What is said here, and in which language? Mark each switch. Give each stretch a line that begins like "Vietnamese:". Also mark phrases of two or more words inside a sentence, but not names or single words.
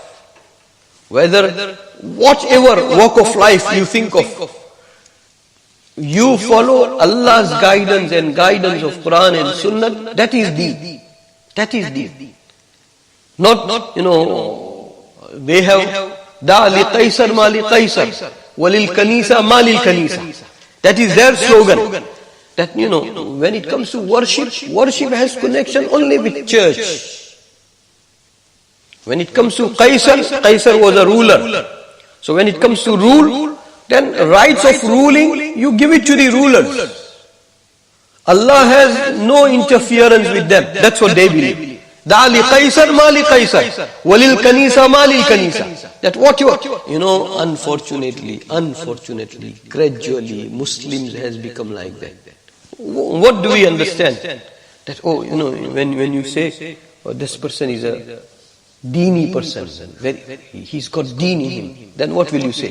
English: Whether whatever walk of life you think of, you follow Allah's guidance and guidance of Quran and Sunnah, that is deen. That is deen. Not, they have
Arabic: دع لقيصر ما لقيصر، وللكنيسة ما للكنيسة.
English: That is their slogan. That, when it comes to worship has connection only with church. When it comes to Qaisar was a ruler. So when it comes to rule, then rights of ruling, you give it to the rulers. Allah has no interference with them. That's what they believe.
Arabic: دع لقيصر ما لقيصر، وللكنيسة ما للكنيسة.
English: That what you are. Unfortunately, gradually, Muslims has become like that. What do we understand? That, when you say, this person is a deeni person, he's got deen in him, then what will you say?